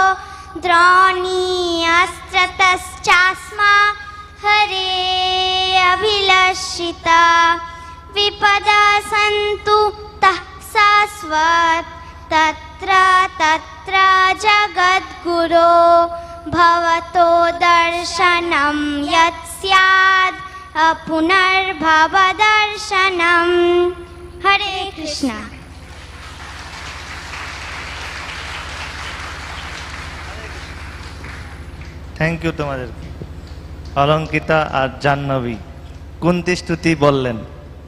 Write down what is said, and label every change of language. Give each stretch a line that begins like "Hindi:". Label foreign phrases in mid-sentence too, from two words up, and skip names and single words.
Sanskrit: द्रोणीयस्त्रतश्चास्मा हरे अभिलषिता विपदा सन्तु तः शाश्वत तत्र तत्र जगद्गुरो भवतो दर्शनं यत् स्यात् अपुनर्भव दर्शनम। हरे कृष्णा।
English: thank you তোমাদের।
Bangla: অলঙ্কিতা আর জাহ্নবী কুন্তী স্তুতি বললেন।